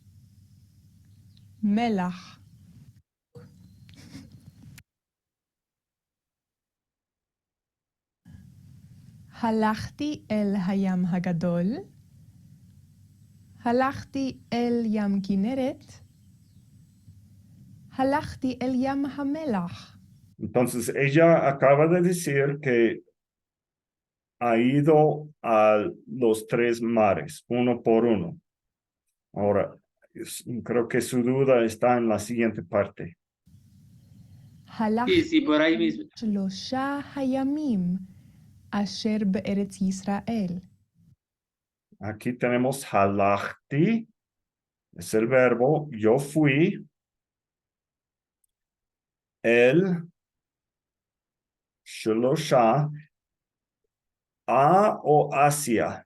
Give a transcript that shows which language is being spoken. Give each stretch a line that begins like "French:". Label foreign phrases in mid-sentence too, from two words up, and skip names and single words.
Hebrew: מלח. הלכתי אל הים הגדול. הלכתי אל ים כנרת. הלכתי אל ים המלח.
Spanish: Entonces ella acaba de decir que ha ido a los 3 mares, uno por uno. Ahora, creo que su duda está en la siguiente parte. Sí, por ahí mismo.
Hebrew: 3 הימים אשר בארץ ישראל.
Spanish: Aquí tenemos halachti, es el verbo, yo fui, el shelosha, a o hacia.